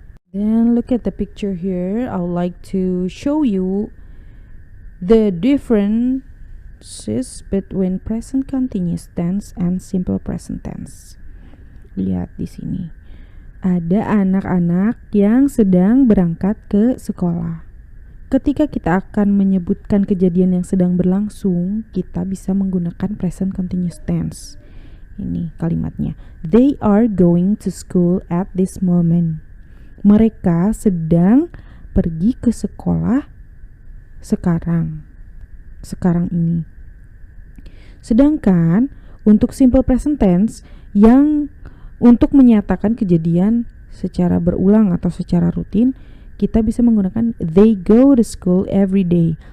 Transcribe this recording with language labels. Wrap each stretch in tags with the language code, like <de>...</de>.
<en>Then look at the picture here. I would like to show you the differences between present continuous tense and simple present tense.</en> <id>Lihat di sini. Ada anak-anak yang sedang berangkat ke sekolah. Ketika kita akan menyebutkan kejadian yang sedang berlangsung, kita bisa menggunakan present continuous tense. Ini kalimatnya.</id> <en>They are going to school at this moment.</en> <id>Mereka sedang pergi ke sekolah sekarang ini. Sedangkan untuk simple present tense yang untuk menyatakan kejadian secara berulang atau secara rutin, kita bisa menggunakan</id> <en>they go to school every day.</en>